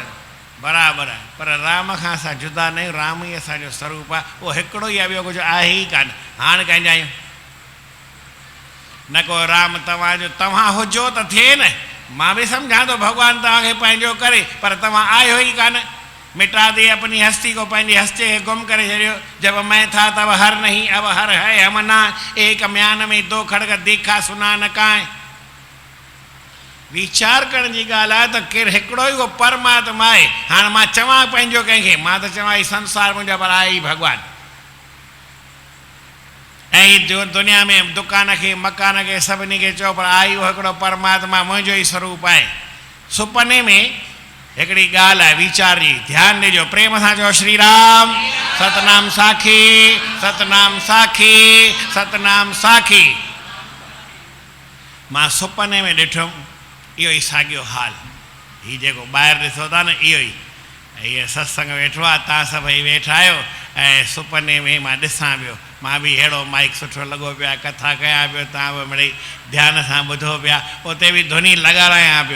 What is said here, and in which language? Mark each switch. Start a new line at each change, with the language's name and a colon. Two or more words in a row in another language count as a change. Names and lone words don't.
Sindhi: बराबरि आहे, पर राम खां असां जुदा न आहियूं, राम ई असांजो स्वरूप आहे। उहो हिकिड़ो ई आहे, ॿियो कुझु आहे ई कान। हाणे कंहिंजा आहियूं न को राम तव्हांजो, तव्हां हुजो त थिए न। मां बि सम्झां थो भॻवानु तव्हांखे पंहिंजो करे, पर तव्हां आहियो ई कान।
Hindi: मिटा दे अपनी हस्ती को,
Sindhi: पंहिंजी हस्ती खे गुम करे छॾियो।
Hindi: जब मैं था तब हर नहीं, अब हर है हमना, एक म्यान में दो खड़ग देखा सुना न काएं।
Sindhi: वीचार करण जी ॻाल्हि आहे त केरु हिकिड़ो ई उहो परमात्मा आहे। हाणे मां चवां पंहिंजो कंहिंखे, मां त चवां ही संसार मुंहिंजो, पर आहे ई भॻवानु। ऐं जो दुनिया में दुकान खे मकान खे सभिनी खे चओ, पर आहे उहो हिकिड़ो परमात्मा, मुंहिंजो ई स्वरूप आहे। सुपने में हिकिड़ी ॻाल्हि आहे वीचार जी, ध्यानु ॾिजो, प्रेम सां चओ श्री राम। सतनाम साखी, सतनाम साखी, सतनाम साखी। मां सुपने में ॾिठुमि इहो ई साॻियो हाल। हीउ जेको ॿाहिरि ॾिसो था न, इहो ई हीअ सत्संग वेठो आहे, तव्हां सभई वेठा आहियो, ऐं सुपने में मां ॾिसां पियो, मां बि अहिड़ो माइक सुठो लॻो पियो आहे, कथा कयां पियो, तव्हां बि मिड़ई ध्यान सां ॿुधो पिया, उते बि धुनी लॻारायां पियो।